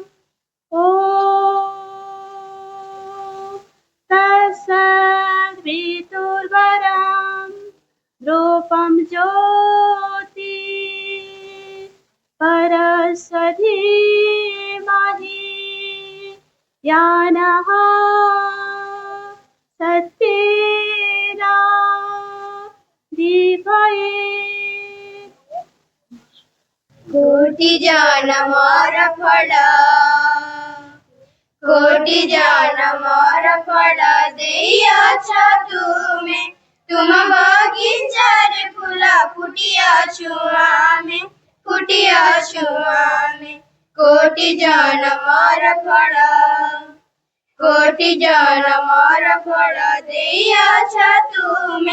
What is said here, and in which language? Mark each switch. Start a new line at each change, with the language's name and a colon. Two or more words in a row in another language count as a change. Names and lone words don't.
Sanskrit: ओ तत्सद्वितुर्वरं रूपं ज्योति परस्य धीमहि ज्ञानः सत्येन दीपये।
Odia: କୋଟି ଜନ୍ମର ଫଳ, କୋଟି ଜନ୍ମର ଫଳ ଦେଇଅଛ ତୁମେ। ତୁମ ବଗିଚାରେ ଫୁଲ ଫୁଟିଅଛୁ ଆମେ, ଫୁଟିଅଛୁ ଆମେ। କୋଟି ଜନ୍ମର ଫଳ, କୋଟି ଜନ୍ମର ଫଳ ଦେଇଅଛ ତୁମେ।